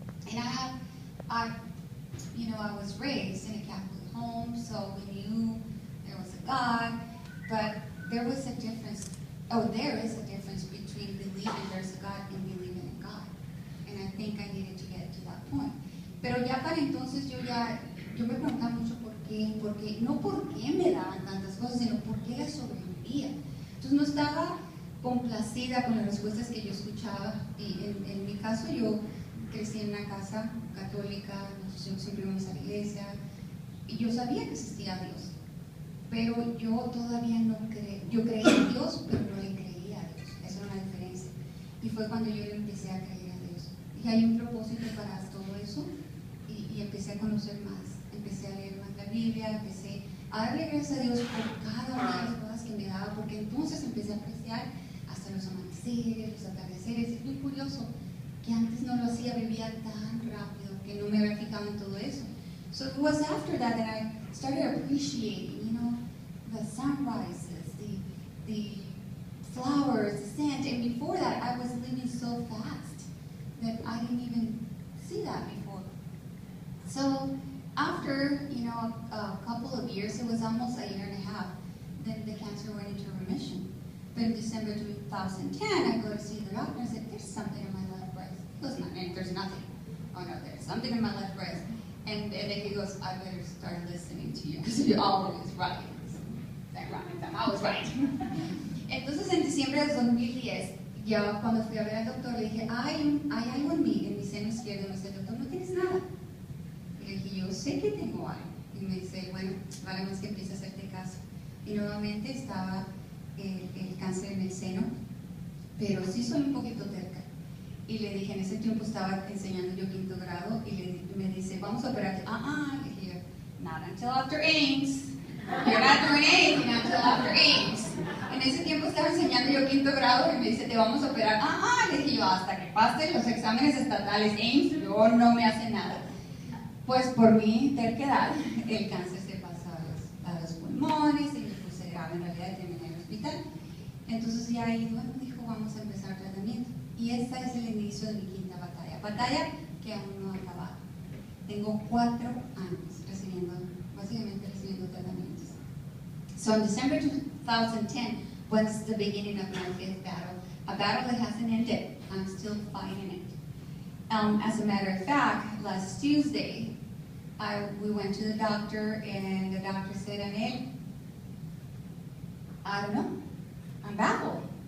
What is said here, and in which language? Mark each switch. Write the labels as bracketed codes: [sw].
[en] And I was raised in a Catholic home, so we knew there was a God, but there was a difference. Oh, there is a difference between believing there's a God and believing in God. And I think I needed to get to that point. [es] Pero ya para entonces yo me preguntaba mucho por qué, no por qué me daban tantas cosas, sino por qué las sobrevivía. Entonces no estaba complacida con las respuestas que yo escuchaba, y en mi caso yo crecí en una casa católica, nosotros siempre íbamos a la iglesia, y yo sabía que existía Dios, pero yo todavía no creía, yo creía en Dios, pero no le creía a Dios, esa era una diferencia. Y fue cuando yo le empecé a creer a Dios. Dije, hay un propósito para todo eso, y empecé a conocer más, empecé a leer más la Biblia, empecé a darle gracias a Dios por cada una de las cosas que me daba, porque entonces empecé a apreciar hasta los amaneceres, los atardeceres. Es muy curioso que antes no lo hacía, vivía tan rápido que no me había fijado en todo eso. [en] So it was after that I started appreciating, the sunrises, the flowers, the sand, and before that I was living so fast that I didn't even see that before. So after, a couple of years, it was almost a year and a half, then the cancer went into remission. But in December 2010, I go to see the doctor and I said, there's something in my left breast. He goes, no, there's nothing. Oh no, there's something in my left breast. And then he goes, I better start listening to you, because you're always right. I'm always right. [es] Entonces en diciembre de 2010, ya cuando fui a ver al doctor, le dije, hay algo en mi seno izquierdo. Me dice, doctor, no tienes nada. Y le dije, yo sé que tengo algo. Y me dice, bueno, vale más que empieces a hacerte caso. y nuevamente estaba el cáncer en el seno, pero sí soy un poquito terca. Y le dije, en ese tiempo estaba enseñando yo 5º grado, y me dice, vamos a operarte. Le dije, [en] not until after Ames. You're not doing anything until after Ames. [es] En ese tiempo estaba enseñando yo 5º grado y me dice, te vamos a operar. Le dije yo, hasta que pasen los exámenes estatales Ames, yo no me hace nada. Pues por mi terquedad, el cáncer se pasó a los pulmones y me puse grave, en realidad terminé en el hospital. Entonces ya ahí, bueno, dijo, vamos a empezar tratamiento. Y esta es el inicio de mi 5ª batalla. Batalla que aún no ha acabado. Tengo 4 años básicamente recibiendo tratamientos. [en] So in December 2010 was the beginning of my 5th battle. A battle that hasn't ended. I'm still fighting it. As a matter of fact, last Tuesday, we went to the doctor, and the doctor said, Anel, I don't know. I'm baffled.